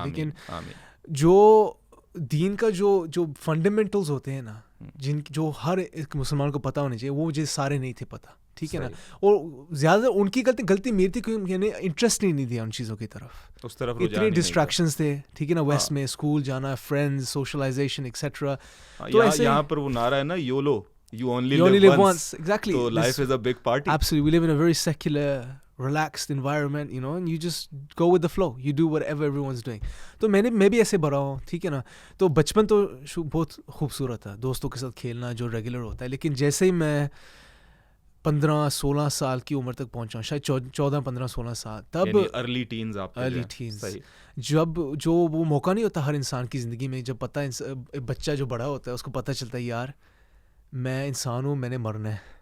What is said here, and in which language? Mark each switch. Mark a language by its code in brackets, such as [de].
[ur] لیکن جو دین کا جو فنڈامنٹلز ہوتے ہیں نا, جو ہر ایک مسلمان کو پتہ ہونے چاہیے, وہ مجھے سارے نہیں تھے پتہ, ٹھیک ہے نا. اور زیادہ ان کی غلطی میری تھی کہ میں نے انٹرسٹ نہیں دیا ان چیزوں کی طرف, اس طرف اتنے ڈسٹریکشنز تھے, ٹھیک ہے نا. ویسٹ میں اسکول جانا, فرینڈز, سوشلائزیشن ایکسیٹرا. تو یہاں پر وہ نعرہ ہے نا, YOLO, [en] you only live once. Exactly. So life is a big party. Absolutely. We live in a very secular, relaxed environment, you know, and you just go with the flow. You do whatever everyone's doing. [ur] تو میں بھی ایسے بڑا ہوں, ٹھیک ہے نا. تو بچپن تو بہت خوبصورت تھا, دوستوں کے ساتھ کھیلنا جو ریگولر ہوتا ہے. لیکن جیسے ہی میں 15-16 سال کی عمر تک پہنچا, شاید 14-15-16 سال, تب [en] early teens, آپ [ur] ارلی ٹینز, جب جو وہ موقع نہیں ہوتا ہر انسان کی زندگی میں, جب بچہ جو بڑا ہوتا ہے اس کو پتہ چلتا ہے یار میں انسان ہوں, میں نے مرنا ہے,